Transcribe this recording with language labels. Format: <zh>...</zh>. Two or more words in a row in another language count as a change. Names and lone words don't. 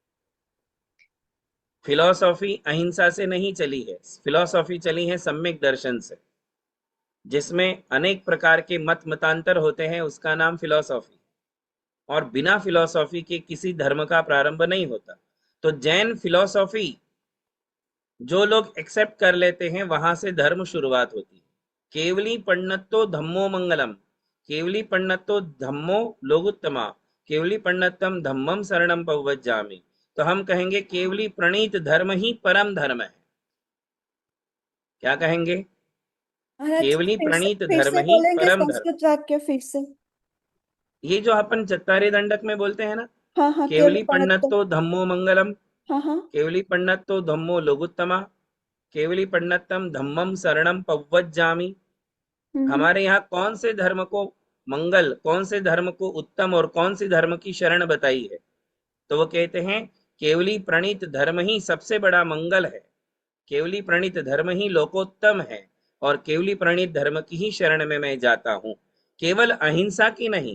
<hi>फिलॉसफी अहिंसा से नहीं चली है, फिलॉसफी चली है सम्यक दर्शन से, जिसमें अनेक प्रकार के मत मतांतर होते हैं, उसका नाम फिलॉसफी। और बिना फिलॉसफी के किसी धर्म का प्रारंभ नहीं होता। तो जैन फिलॉसफी जो लोग एक्सेप्ट कर लेते हैं वहां से धर्म शुरुआत होती है।</hi> <pra>केवली पण्णत्तो धम्मो मंगलम, केवली पण्णत्तो धम्मो लोगुत्तमा, केवली पण्णत्तम धम्मम शरणम पवज्जामि।</pra> <hi>तो हम कहेंगे केवली प्रणीत धर्म ही परम धर्म है। क्या कहेंगे? महाराज जी, केवली प्रणीत फिर धर्म से ही बोलेंगे परम धर्म। संस्कृत वाक्य फिर से। ये जो अपन चत्तारी दंडक में बोलते हैं ना, हाँ हाँ, केवल केवली पढ़त।</hi> <pra>पण्णत्तो धम्मो मंगलम,</pra> <hi>हाँ हाँ।</hi> <pra>केवली पण्णत्तो धम्मो लोगुत्तमा, केवली पण्णत्तम धम्मम शरणम पवज्जामि। हम्म।</pra> <hi>हमारे यहाँ कौन से धर्म को मंगल, कौन से धर्म को उत्तम और कौन सी धर्म की शरण बताई है? तो वो कहते हैं केवली प्रणीत धर्म ही सबसे बड़ा मंगल है, केवली प्रणीत धर्म ही लोकोत्तम है, और केवली प्रणीत धर्म की ही शरण में मैं जाता हूँ, केवल अहिंसा की नहीं।</hi>